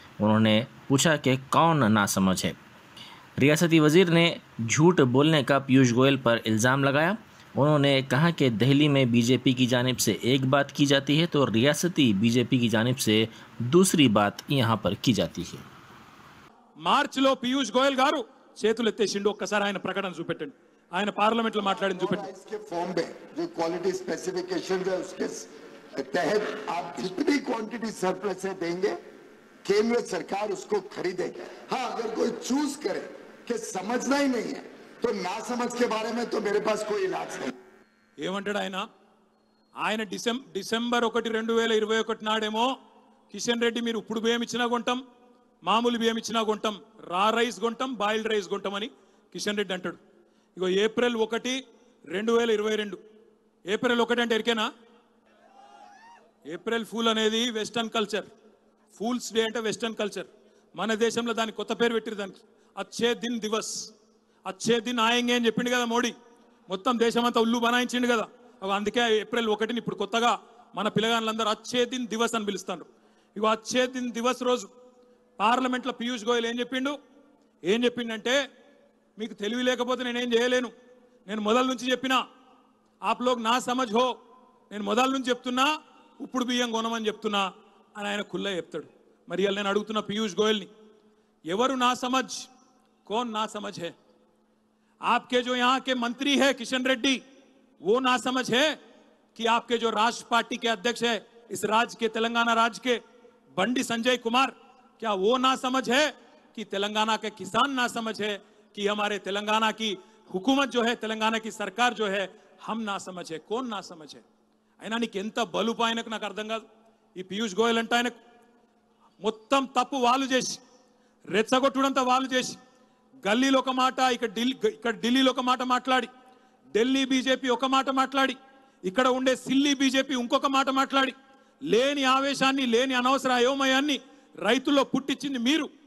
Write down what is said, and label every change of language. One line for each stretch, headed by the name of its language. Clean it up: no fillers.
Hindi: उन्होंने पूछा कि कौन नासमझ है। रियासती वज़ीर ने झूठ बोलने का पीयूष गोयल पर इल्ज़ाम लगाया। उन्होंने कहा कि दिल्ली में बीजेपी की जानिब से एक बात की जाती है तो रियासती बीजेपी की जानिब से दूसरी बात यहाँ पर की जाती है।
Telugu: మార్చిలో పీయూష్ గోయల్ గారు చేతులు ఎత్తేసిండు. ఒక్కసారి ఆయన ప్రకటన చూపెట్టండి. ఆయన పార్లమెంట్ లో మాట్లాడింది చూపెట్టండి.
Hindi: इसके फॉर्म में जो क्वालिटी स्पेसिफिकेशन है उसके तहत आप जितनी क्वांटिटी सरप्लस से देंगे केंद्र सरकार उसको खरीदेगी। हाँ, अगर कोई चूज करे कि समझना ही नहीं है तो ना समझ के बारे में तो मेरे पास कोई इलाज नहीं।
Telugu: ఏమంటాడు ఆయన? ఆయన డిసెంబర్ 1, 2021 నాడేమో కిషన్ రెడ్డి మీరు ఇప్పుడు బియ్యం ఇచ్చినా కొంటాం, మామూలు బియ్యం ఇచ్చినా కొంటాం, రా రైస్ కొంటాం, బాయిల్డ్ రైస్ కొంటామని కిషన్ రెడ్డి అంటాడు. ఇగో ఏప్రిల్ 1, 2022 ఏప్రిల్ 1 అంటే ఎరికేనా? ఏప్రిల్ ఫూల్ అనేది వెస్టర్న్ కల్చర్. ఫూల్స్ డే అంటే వెస్టర్న్ కల్చర్. మన దేశంలో దానికి కొత్త పేరు పెట్టిరు. దానికి అచ్చే దిన్ దివస్,
Hindi: అచ్చే దిన్ ఆయంగే
Telugu: అని చెప్పిండు కదా మోడీ. మొత్తం దేశమంతా ఉల్లు బనాయించిండు కదా. అందుకే ఏప్రిల్ 1 ఇప్పుడు కొత్తగా మన పిల్లగాళ్ళందరూ అచ్చే దిన్ దివస్ అని పిలుస్తారు. ఇగో అచ్చే దిన్ దివస్ రోజు పార్లమెంట్లో పీయూష్ గోయల్ ఏం చెప్పిండంటే మీకు తెలివి లేకపోతే నేనేం చేయలేను. నేను మొదల నుంచి చెప్పినా
Hindi: ఆప్ లోగ్ నా సమజ్ హో,
Telugu: నేను మొదల నుంచి చెప్తున్నా ఇప్పుడు బియ్యం కొనమని చెప్తున్నా అని ఆయన ఖుల్లా చెప్తాడు. మరి ఇవాళ నేను అడుగుతున్నా పీయూష్ గోయల్ని, ఎవరు నా సమజ్,
Hindi: कौन ना समझ है? आपके जो यहाँ के मंत्री है किशन रेड्डी, वो ना समझ है कि आपके जो राष्ट्र पार्टी के अध्यक्ष है इस राज्य के, तेलंगाना राज्य के बंडी संजय कुमार, क्या वो ना समझ है कि तेलंगाना के किसान ना समझ है कि हमारे तेलंगाना की हुकूमत जो है, तेलंगाना की सरकार जो है, हम ना समझ है? कौन ना समझ है?
Telugu: అయినా నీకు ఎంత బలుపు ఆయనకు నాకు అర్థం కాదు. ఈ పీయూష్ గోయల్ అంటే ఆయనకు మొత్తం తప్పు వాళ్ళు చేసి, రెచ్చగొట్టుడంతా వాళ్ళు చేసి, గల్లీలో ఒక మాట, ఇక్కడ ఢిల్లీలో ఒక మాట మాట్లాడి, ఢిల్లీ బీజేపీ ఒక మాట మాట్లాడి, ఇక్కడ ఉండే సిల్లీ బీజేపీ ఇంకొక మాట మాట్లాడి, లేని ఆవేశాన్ని, లేని అనవసర అయోమయాన్ని రైతుల్లో పుట్టించింది మీరు.